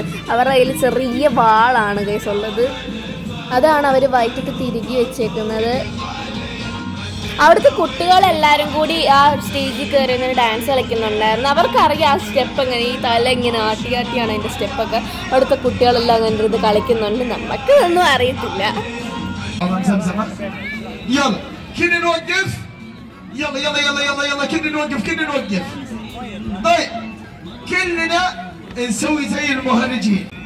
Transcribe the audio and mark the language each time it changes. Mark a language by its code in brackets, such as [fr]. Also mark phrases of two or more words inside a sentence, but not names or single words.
[ml] അവരുടെ കയ്യിൽ ചെറിയ വാളാണ് ഗൈസ് ഉള്ളത്. അതാണ് അവർ വയറ്റിട്ട് തിരികെ വെച്ചേക്കുന്നത്. അവിടുത്തെ കുട്ടികളെല്ലാവരും കൂടി ആ സ്റ്റേജിൽ കയറി ഇങ്ങനെ ഡാൻസ് കളിക്കുന്നുണ്ടായിരുന്നു. അവർക്കറിയാം ആ സ്റ്റെപ്പ് എങ്ങനെ, ഈ തല ഇങ്ങനെ ആട്ടിയാണ് അതിൻ്റെ സ്റ്റെപ്പൊക്കെ. അവിടുത്തെ കുട്ടികളെല്ലാം അങ്ങനെ ഇത് കളിക്കുന്നുണ്ട്. നമുക്ക് ഒന്നും അറിയത്തില്ല. [ar] كنا نوقف يلا يلا يلا يلا يلا كنا نوقف طيب كلنا نسوي زي المهرجين